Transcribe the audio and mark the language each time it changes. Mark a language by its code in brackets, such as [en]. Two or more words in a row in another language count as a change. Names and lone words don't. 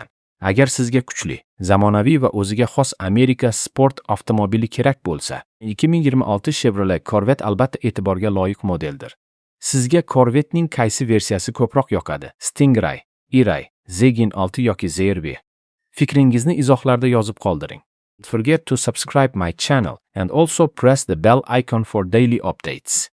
[uz] Agar sizga kuchli, zamonaviy va o'ziga xos Amerika sport avtomobili kerak bo'lsa, 2026 Chevrolet Corvette albatta e'tiborga loyiq modeldir. Sizga Corvette'ning qaysi versiyasi ko'proq yoqadi? Stingray, E-Ray, Zegin 6 yoki ZR1? Fikringizni izohlarda yozib qoldiring. [en] Don't forget to subscribe my channel and also press the bell icon for daily updates.